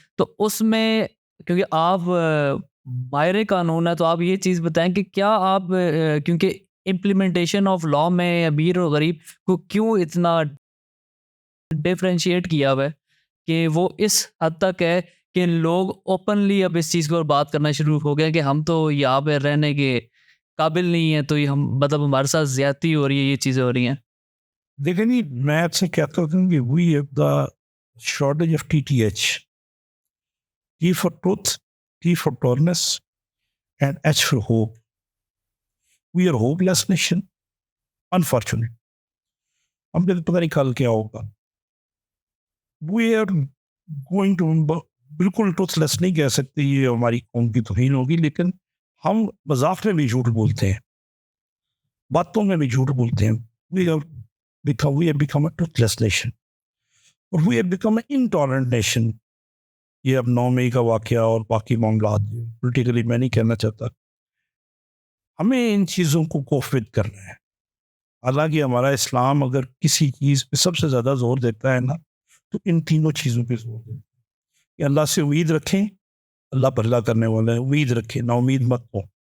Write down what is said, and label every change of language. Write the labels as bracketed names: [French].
[Urdu] تو اس میں کیونکہ آپ ماہر قانون ہے، تو آپ یہ چیز بتائیں کہ کیا آپ کیونکہ امپلیمنٹیشن آف لا میں امیر اور غریب کو کیوں اتنا ڈیفرینشیٹ کیا ہوا ہے کہ وہ اس حد تک ہے کہ لوگ اوپنلی اب اس چیز کو بات کرنا شروع ہو گئے کہ ہم تو یہاں پہ رہنے کے قابل نہیں ہیں، تو یہ ہم مطلب ہمارے ساتھ زیادتی ہو رہی ہے، یہ چیزیں ہو رہی ہیں. دیکھیں جی، میں آپ سے کہتا ہوں کہ [English] We have the shortage of TTH، T for truth, T for tallness, and H for hope. We are a hopeless nation, unfortunately. [Urdu] ہم کہتے پتہ نہیں کل کیا ہوگا. [English] We are going to [Urdu] بالکل ٹروتھ لیس نہیں کہہ سکتے، یہ ہماری قوم کی توہین ہوگی، لیکن ہم مذاق میں بھی جھوٹ بولتے ہیں، باتوں میں بھی جھوٹ بولتے ہیں. [English] We have become a truthless nation, [Urdu] اور [English] we have become an intolerant nation. [Urdu] یہ اب 9 مئی کا واقعہ اور باقی معاملات پولیٹیکلی میں نہیں کہنا چاہتا. ہمیں ان چیزوں کو کوفت کرنا ہے. حالانکہ ہمارا اسلام اگر کسی چیز پہ سب سے زیادہ زور دیتا ہے نا، تو ان تینوں چیزوں پہ زور دیتا ہے کہ اللہ سے امید رکھیں، اللہ بھلا کرنے والا ہے، امید رکھیں، نا امید مت ہو.